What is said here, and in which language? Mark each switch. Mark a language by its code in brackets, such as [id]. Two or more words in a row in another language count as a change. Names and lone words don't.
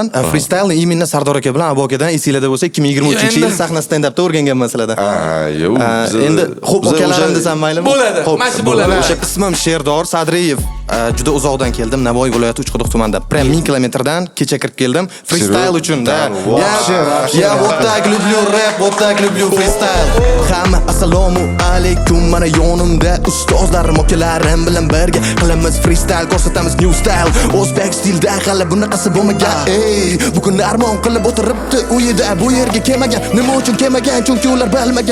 [uz] Freestyle iminni Sardor aka bilan Abu akadan esinglarda bo'lsa 2023-yil sahna stand-upda o'rganganman sizlardan. Endi xo'p akalarim desam maylimi? Bo'ladi. Mana shu bo'ladi. O'sha ismim Sherdor Sadriyev. Juda uzoqdan keldim. Navoiy viloyati Uchquduq tumanida. Prям 1000 kilometrdan kecha kirib keldim. Freestyle uchun da. [ru] Ya вот так люблю rap, вот так люблю freestyle. [uz] Hamma assalomu alaykum. Mana yonimda ustozlarim, akalarim bilan birga qilamiz freestyle, ko'rsatamiz [en] new style. [uz] O'zbek stilda hali bunaqasi bo'lmagan. Ey, bugun armon qilib o'tiribdi uyida. Bu yerga kelmagan. Nima uchun kelmagan? Chunki ular bilmagan.